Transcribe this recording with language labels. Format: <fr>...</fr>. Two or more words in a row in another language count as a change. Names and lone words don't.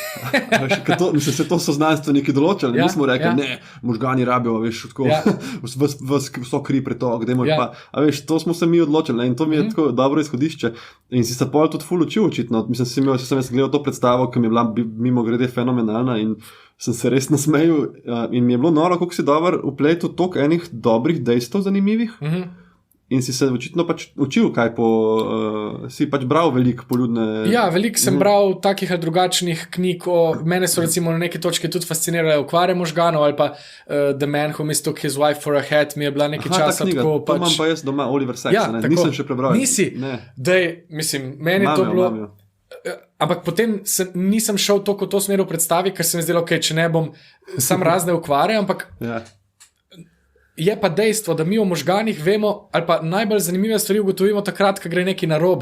<sl>To so znanstveniki določili, nismo rekli, ne, možgani rabijo, veš, tako, vso kri pretok, to smo se mi odločili in to mi je tako dobro izhodišče in si se pol tudi ful učil očitno, mislim, sem jaz gledal to predstavo, ki mi je bila mimo grede fenomenalna in sem se res nasmejal in mi je bilo noro, koliko si dober vpletel toliko enih dobrih dejstev zanimivih. In si se očitno pač učil, kaj si pač bral veliko poljudne... Ja, veliko sem bral takih ali drugačnih knjig, mene so recimo na neki točki tudi fascinirale okvare možganov, ali pa The Man Who Mistook His Wife for a Hat, mi je bila nekaj časa tako... To imam pa jaz doma, Oliver Sacks, nisem še prebral. Nisi? Dej, mislim, meni to bilo... Ampak potem nisem šel toliko v to smer v predstavi, ker se mi zdelo, če ne bom sam razne okvare, ampak... Je pa dejstvo, da mi o možganih vemo, ali pa najbolj zanimive stvari ugotovimo takrat, ko gre nekaj narobe.</sl>